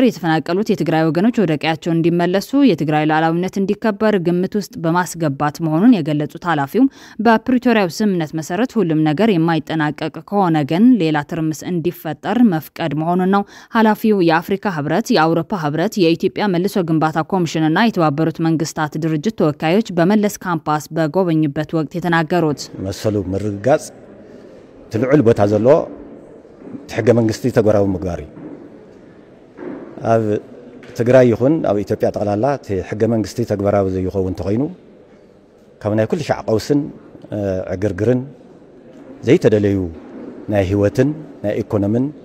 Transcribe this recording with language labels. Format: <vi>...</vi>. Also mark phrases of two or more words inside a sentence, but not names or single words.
<am>የተፈናቀሉት የትግራይ ወገኖች ወደ ቀያቸው እንዲመለሱ የትግራይ ሉዓላዊነት እንዲከበር ግምት ውስጥ በማስገባት መሆኑን የገለጹት ኃላፊው በፕሪቶሪያው ስምምነት መሰረት ሁሉም ነገር የማይጠናቀቅ ከሆነ ግን ሌላ ትርምስ እንዲፈጠር መፍቀድ መሆኑን ነው ኃላፊው የአፍሪካ ህብረት፣ የአውሮፓ ህብረት፣ የኢትዮጵያ መልሶ ግንባታ ኮሚሽንና የተባበሩት መንግስታት ድርጅት ተወካዮች በመለስ ካምፓስ በጎበኙበት ወቅት የተናገሩት።</am> <ti>መሰሉ ምርጋጽ ትልዑል ቦታ ዘሎ ሕገ መንግስቲ ተግባራዊ ምግባር ኣብ ትግራይ ይኹን ኣብ ኢትዮጵያ ጠቅላላ ሕገ መንግስቲ ተግባራዊ ዘይኸውን ተኾይኑ ካብ ናይ ኩሉ ሻዕ ቀውስን ዕግርግርን ዘይተደለዩ ናይ ህይወትን ናይ ኢኮኖምን</ti>